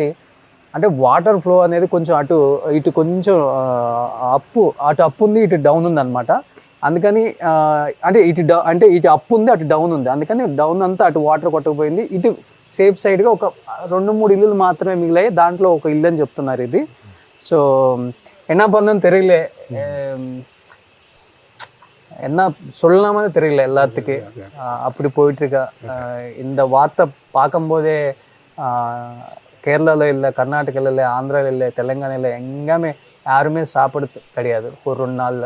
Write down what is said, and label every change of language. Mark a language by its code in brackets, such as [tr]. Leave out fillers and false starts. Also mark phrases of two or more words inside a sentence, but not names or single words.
[te] అంటే [en] water flow [te] అనేది కొంచెం ఇటు కొంచెం అటు అప్పు ఉంది, ఇటు డౌన్ ఉంది అనమాట. అందుకని అంటే ఇటు అప్పు ఉంది, అటు డౌన్ ఉంది. అందుకని డౌన్ అంతా అటు వాటర్ కొట్టకపోయింది. ఇటు [en] safe sideగా [te] ఒక 2-3 ఇల్లులు మాత్రమే మిగిలాయి. దాంట్లో ఒక ఇల్లు అని చెప్తున్నారు ఇది. [ta] ஸோ என்ன பண்ணணும்னு தெரியல, என்ன சொல்லலாமனு தெரியல எல்லாத்துக்கும். அப்படி போயிட்டுருக்கா. இந்த வார்த்தை பார்க்கும்போதே கேரளாவில் இல்லை, கர்நாடகாவில் இல்லை, ஆந்திராவில் இல்லை, தெலுங்கானாவில் எங்கேயுமே யாருமே சாப்பிடுறது கிடையாது ஒரு 2 நாளில்.